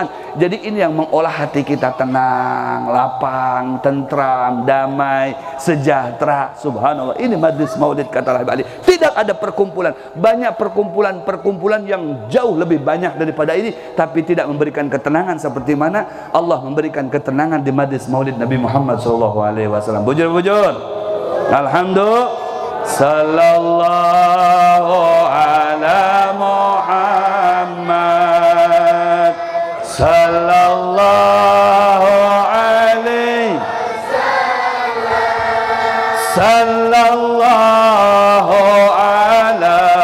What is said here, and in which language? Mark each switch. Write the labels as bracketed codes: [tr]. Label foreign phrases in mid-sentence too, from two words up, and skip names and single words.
[id] Jadi ini yang mengolah hati kita tenang, lapang, tentram, damai, sejahtera. Subhanallah, ini majlis maulid kata Habib Ali. Tidak ada perkumpulan, banyak perkumpulan yang jauh lebih banyak daripada ini, tapi tidak memberikan ketenangan seperti mana Allah memberikan ketenangan di majlis maulid Nabi Muhammad SAW. [bjn] Bujur-bujur, alhamdulillah. [ar] صلى الله على محمد، صلى الله عليه، صلى الله على